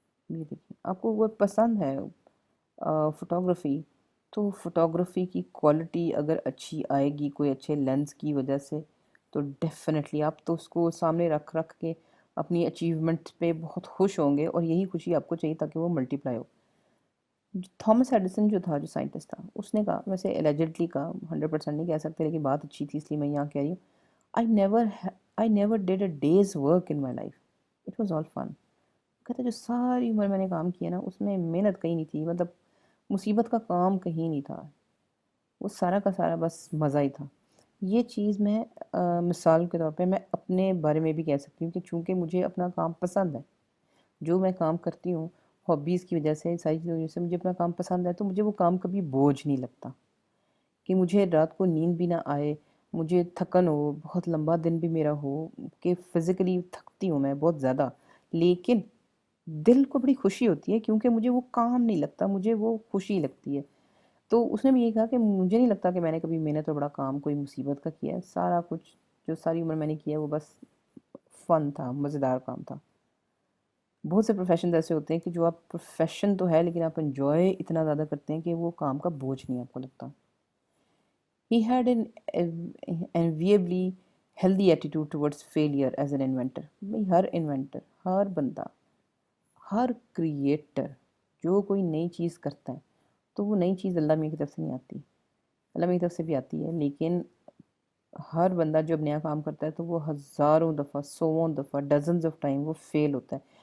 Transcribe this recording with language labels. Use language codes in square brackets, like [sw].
[ur] یہ دیکھیے آپ کو وہ پسند ہے فوٹوگرافی، تو فوٹوگرافی کی کوالٹی اگر اچھی آئے گی کوئی اچھے لینس کی وجہ سے، تو ڈیفینیٹلی آپ تو اس کو سامنے رکھ رکھ کے اپنی اچیومنٹ پہ بہت خوش ہوں گے، اور یہی خوشی آپ کو چاہیے تاکہ وہ ملٹی پلائی ہو. تھامس ایڈیسن جو تھا، جو سائنٹسٹ تھا، اس نے کہا، ویسے ایلیجڈلی کہا، 100% نہیں کہہ سکتے لیکن بات اچھی تھی اس لیے میں یہاں کہہ رہی ہوں. [en] I never did a day's work in my life. It was all fun. [ur] کہتا ہے جو ساری عمر میں نے کام کیا نا اس میں محنت کہیں نہیں تھی، مطلب مصیبت کا کام کہیں نہیں تھا، وہ سارا کا سارا بس مزہ ہی تھا. یہ چیز میں مثال کے طور پہ میں اپنے بارے میں بھی کہہ سکتی ہوں کہ چونکہ مجھے اپنا کام پسند ہے، جو میں کام کرتی ہوں ہابیز کی وجہ سے، ساری چیزوں کی وجہ سے مجھے اپنا کام پسند ہے، تو مجھے وہ کام کبھی بوجھ نہیں لگتا کہ مجھے رات کو نیند بھی نہ آئے، مجھے تھکن ہو، بہت لمبا دن بھی میرا ہو کہ فزیکلی تھکتی ہوں میں بہت زیادہ، لیکن دل کو بڑی خوشی ہوتی ہے کیونکہ مجھے وہ کام نہیں لگتا، مجھے وہ خوشی لگتی ہے. تو اس نے بھی یہ کہا کہ مجھے نہیں لگتا کہ میں نے کبھی محنت اور بڑا کام کوئی مصیبت کا کیا ہے، سارا کچھ جو ساری عمر میں نے کیا وہ بس فن تھا، مزیدار کام تھا. بہت سے پروفیشن ایسے ہوتے ہیں کہ جو آپ پروفیشن تو ہے لیکن آپ انجوائے اتنا زیادہ کرتے ہیں کہ وہ کام کا بوجھ نہیں آپ کو لگتا. [en] He had an enviably healthy attitude towards failure as an inventor. [ur] بھئی ہر انوینٹر، ہر بندہ، ہر کریٹر جو کوئی نئی چیز کرتا ہے تو وہ نئی چیز اللہ میاں کی طرف سے نہیں آتی، اللہ میاں کی طرف سے بھی آتی ہے، لیکن ہر بندہ جب نیا کام کرتا ہے تو وہ ہزاروں دفعہ، سووں دفعہ، [en] dozens of time [ur] وہ فیل ہوتا ہے.